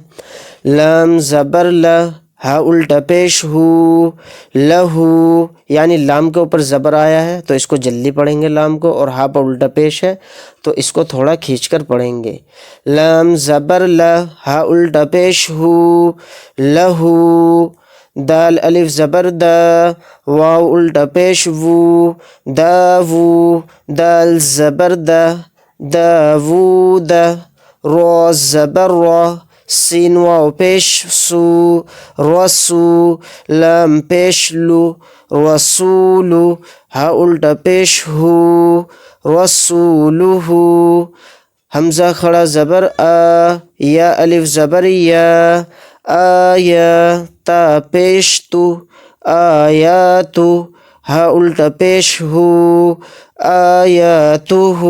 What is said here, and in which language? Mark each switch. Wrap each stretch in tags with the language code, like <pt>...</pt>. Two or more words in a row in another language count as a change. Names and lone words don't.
<ur>لام زبر لا، ہا الٹا پیش ہو، لہو، یعنی لام کے اوپر زبر آیا ہے تو اس کو جلدی پڑھیں گے لام کو، اور ہا پر الٹا پیش ہے تو اس کو تھوڑا کھینچ کر پڑھیں گے۔ لام زبر لا، ہا الٹا پیش ہو، لہو، دال الف زبر دا، واو الٹا پیش وو، داوو، دال زبر دا، داوود، را زبر را، سین واو پیش سو، رسو، لام پیش لو، رسولو، ہا الٹا پیش ہو، رسولہ، حمزہ کھڑا زبر آ، یا الف زبر یا، آیا، تا پیش تو، آیاتو، ہا الٹا پیش ہو، آیاتو،</ur>